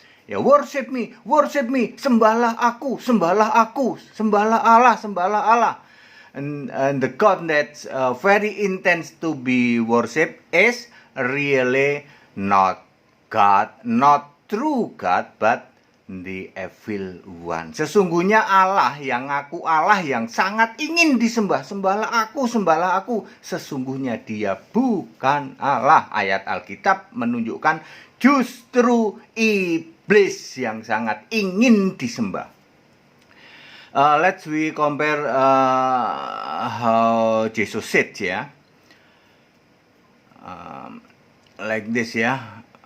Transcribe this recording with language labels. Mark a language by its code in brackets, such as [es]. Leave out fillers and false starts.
[id] Ya, [en] worship me, [id] sembahlah aku, sembahlah Allah, sembahlah Allah. [en] And the God that's very intense to be worshipped is really not God, not true God, but the evil one. [id] Sesungguhnya Allah yang ngaku Allah, yang sangat ingin disembah, sembahlah aku, sesungguhnya Dia bukan Allah. Ayat Alkitab menunjukkan justru iblis yang sangat ingin disembah. [en] Let's we compare how Jesus said ya, like this ya.